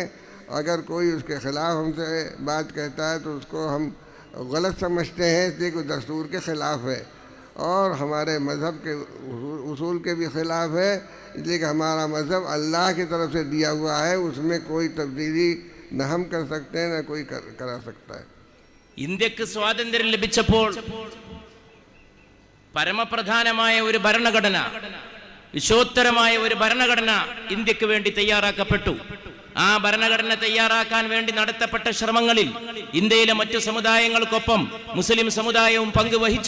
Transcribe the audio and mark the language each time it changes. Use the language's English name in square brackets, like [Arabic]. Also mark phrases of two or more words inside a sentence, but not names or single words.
[Urdu] اگر کوئی اس کے خلاف ہم سے بات کہتا ہے تو اس کو ہم غلط سمجھتے ہیں، اس لیے کہ دستور کے خلاف ہے اور ہمارے مذہب کے اصول کے بھی خلاف ہے، اس لیے کہ ہمارا مذہب اللہ کی طرف سے دیا ہوا ہے، اس میں کوئی تبدیلی نہ ہم کر سکتے ہیں نہ کوئی کرا سکتا ہے. [Malayalam] ഇന്ത്യക്ക് സ്വാതന്ത്ര്യം ലഭിച്ചപ്പോൾ പരമപ്രധാനമായ ഒരു ഭരണഘടന, വിശ്വോത്തരമായ ഒരു ഭരണഘടന ഇന്ത്യക്ക് വേണ്ടി തയ്യാറാക്കപ്പെട്ടു. ആ ഭരണഘടന തയ്യാറാക്കാൻ വേണ്ടി നടത്തപ്പെട്ട ശ്രമങ്ങളിൽ ഇന്ത്യയിലെ മറ്റു സമുദായങ്ങൾക്കൊപ്പം മുസ്ലിം സമുദായവും പങ്കുവഹിച്ചു.